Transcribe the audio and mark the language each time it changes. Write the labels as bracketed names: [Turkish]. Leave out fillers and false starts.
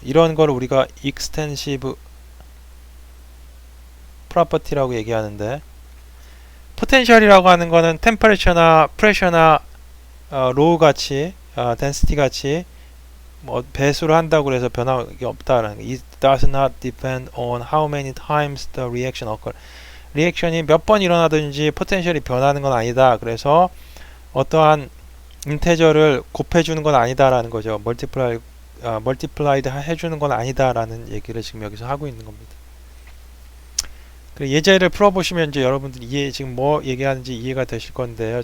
[Korean] 이런 걸 우리가 extensive property라고 얘기하는데 포텐셜이라고 하는 거는 템퍼레처나 프레셔나 로우 같이 density 같이 뭐 배수를 한다고 해서 변화가 없다라는 거. [English] It does not depend on how many times the reaction occur. [Korean] 리액션이 몇 번 일어나든지 포텐셜이 변하는 건 아니다. 그래서 어떠한 인테저를 곱해주는 건 아니다라는 거죠. 멀티플라이드 해주는 건 아니다라는 얘기를 지금 여기서 하고 있는 겁니다. 예제를 풀어보시면 이제 여러분들이 지금 뭐 얘기하는지 이해가 되실 건데요.